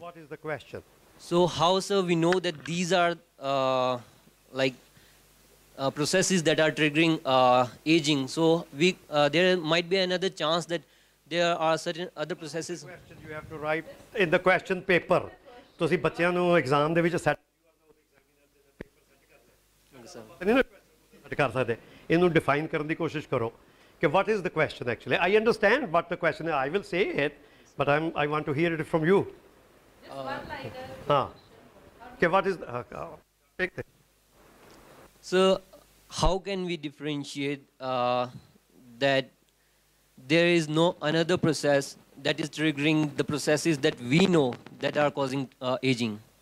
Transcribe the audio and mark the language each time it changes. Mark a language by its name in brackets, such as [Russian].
[English] What is the question? So how, sir, we know that these are like processes that are triggering aging? So there might be another chance that there are certain other processes. Question you have to write in the question paper. [Punjabi] ਤੁਸੀਂ ਬੱਚਿਆਂ ਨੂੰ exam ਦੇ ਵਿੱਚ set ਨਹੀਂ ਕਰ ਸਕਦੇ, ਇਹਨੂੰ define ਕਰਨ ਦੀ ਕੋਸ਼ਿਸ਼ ਕਰੋ ਕਿ [English] what is the question actually. I understand what the question is. I will say it, but I want to hear it from you. Okay, what is take this. So how can we differentiate that there is no another process that is triggering the processes that we know that are causing aging?